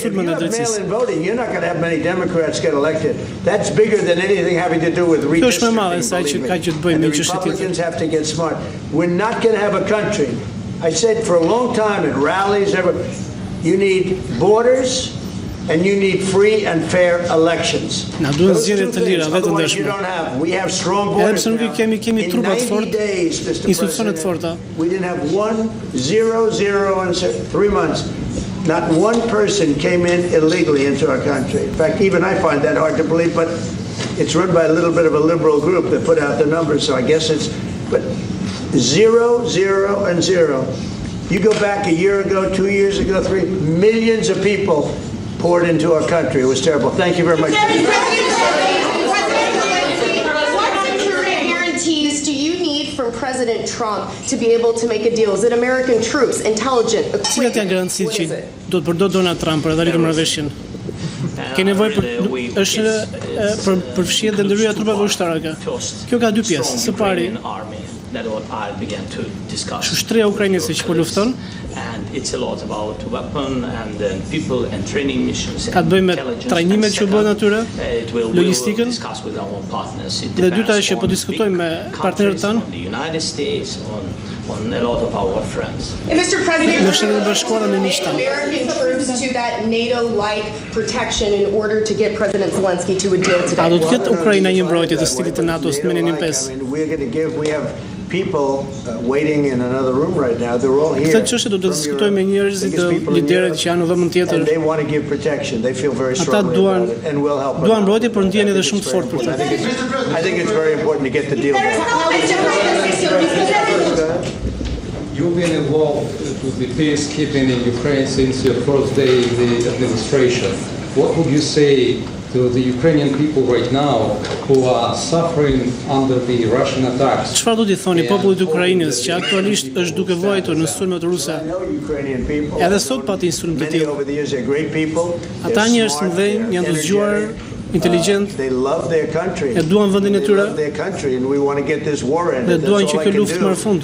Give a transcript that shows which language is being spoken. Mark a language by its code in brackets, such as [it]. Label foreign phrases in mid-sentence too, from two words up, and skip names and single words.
[en] If you have mail-in voting, you're not going to have many Democrats get elected. That's bigger than anything having to do with redistricting. And the Republicans have to get smart. We're not going to have a country. I said for a long time in rallies, you need borders, and you need free and fair elections. [sq] Na duhen zgjedhje të lira vetëm ndeshme. Edhe pse nuk kemi trupa të fortë, institucione të forta. [en] We didn't have 0 in 3 months. Not one person came in illegally into our country. In fact, even I find that hard to believe, but it's run by a little bit of a liberal group that put out the numbers, so I guess it's, but 0, 0, and 0. You go back a year ago, 2 years ago, 3 millions of people poured into our country. It was terrible. Thank you very much. What security guarantees do you need from President Trump to be able to make a deal? Is it American troops, intelligent, equipment? [sq] Cilat janë garancitë që do të përdor Donald Trump për të arritur marrëveshjen? Ke nevojë për përfshirje dhe ndërhyrje trupave ushtarake. Kjo ka dy pjesë. Së pari, Shtria ukrainase që po lufton ka të bëjë me trajnimet që bëhen atyre, logjistikën, dhe dyta është që po diskutojmë me partnerët tanë. [en] Mr. President, American troops to that NATO-like protection in order to get President Zelensky to a deal today. [sq] A do të ketë Ukraina një mbrojtje të stilit të NATO-s në menin 5? [en] We have people waiting in another room right now. They're all here. [sq] Këtë çështje do të diskutojmë me njerëzit, liderët që janë në vëmend tjetër. [en] They want to give protection. They feel very strongly about it, and we'll help. [sq] Duan mbrojtje, por ndjehen edhe shumë të fortë për të. [en] I think it's very important to get the deal done. You've been involved with the peacekeeping in Ukraine since your first day in the administration. What would you say to the Ukrainian people right now who are suffering under the Russian attacks? [sq] Çfarë do t'i thoni popullit të Ukrainës që aktualisht është duke vuajtur në sulmet ruse? Edhe sot pati sulm të tillë. Ata njerëz të mëdhenj janë të zgjuar, inteligjent, e duan vendin e tyre, dhe duan që kjo luftë marrë fund.